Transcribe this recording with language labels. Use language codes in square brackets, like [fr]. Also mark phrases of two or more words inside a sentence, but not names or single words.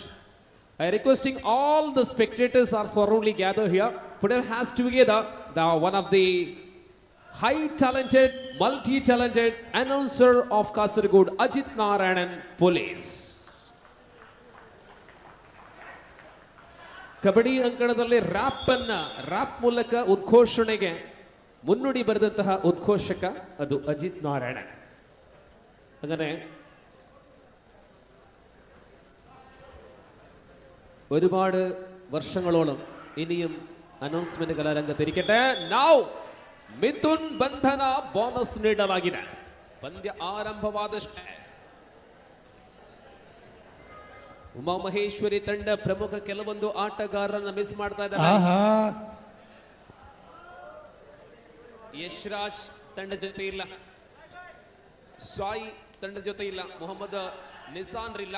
[en] I requesting all the spectators are surroundly gathered here. Put your hands together. The one of the high talented, multi-talented announcer of Kasaragod, Ajit Narayanan Police. [kn] ಕಬಡ್ಡಿ ಅಂಕಣದಲ್ಲಿ ರ್ಯಾಪ್ ಮೂಲಕ ಉದ್ಘೋಷಣೆಗೆ ಮುನ್ನುಡಿ ಬರೆದಂತಹ ಉದ್ಘೋಷಕ ಅದು ಅಜಿತ್ ನಾರಾಯಣ. [ml] അങ്ങനെ ഒരുപാട് വർഷങ്ങളോളം ഇനിയും അനൗൺസ്മെന്റുകൾ രംഗത്തിരിക്കട്ടെ. [kn] നൗ ಮಿಥುನ್ ಬಂಧನ ಬೋನಸ್ ನೀಡಲಾಗಿದೆ. ಪಂದ್ಯ ಆರಂಭವಾದಷ್ಟೇ ಉಮಾಮಹೇಶ್ವರಿ ತಂಡ ಪ್ರಮುಖ ಕೆಲವೊಂದು ಆಟಗಾರರನ್ನ ಮಿಸ್ ಮಾಡ್ತಾ ಇದ್ದಾರೆ. ಯಶ್ರಾಜ್ ತಂಡ ಜೊತೆ ಇಲ್ಲ, ಸಾಯಿ ತಂಡ ಜೊತೆ ಇಲ್ಲ, ಮೊಹಮ್ಮದ್ ನಿಸಾನ್ ಇಲ್ಲ.